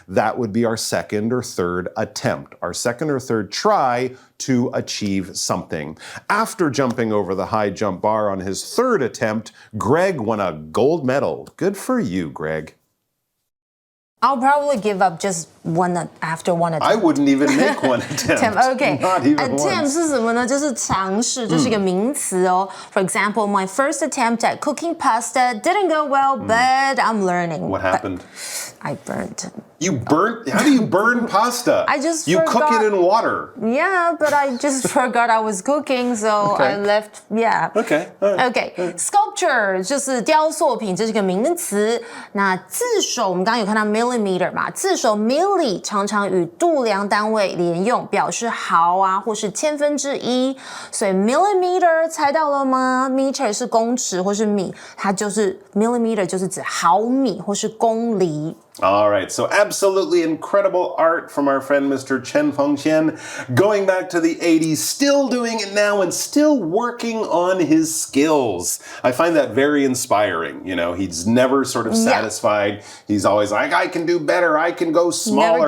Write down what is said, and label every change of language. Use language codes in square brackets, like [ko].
[en] That would be our second or third attempt, our second or third try to achieve something. After jumping over the high jump bar on his third attempt, Greg won a gold medal. Good for you, Greg. I'll probably give up just after one attempt. I wouldn't even make one attempt. Okay. Not even Attempt once. [zh] 是什么呢？就是尝试，就是一个名词哦。 [en] For example, my first attempt at cooking pasta didn't go well, but I'm learning. What happened? I burnt. You burnt? How do you burn pasta? I just You forgot. cook it in water. Yeah, but I just forgot I was cooking, so Okay. I left. Yeah. Okay. All right. Okay. [zh] Sculpture 就是雕塑品，这是个名词。那字首我们刚刚有看到 millimeter 嘛，字首 milli 常常与度量单位连用，表示毫啊或是千分之一。所以 millimeter 猜到了吗 ？meter 是公尺或是米，它就是 millimeter 就是指毫米或是公厘。 [en] All right, so absolutely incredible art from our friend Mr. Chen Fengxian, going back to the 80s, still doing it now and still working on his skills. I find that very inspiring. You know, he's never sort of satisfied. He's always like, I can do better, I can go smaller.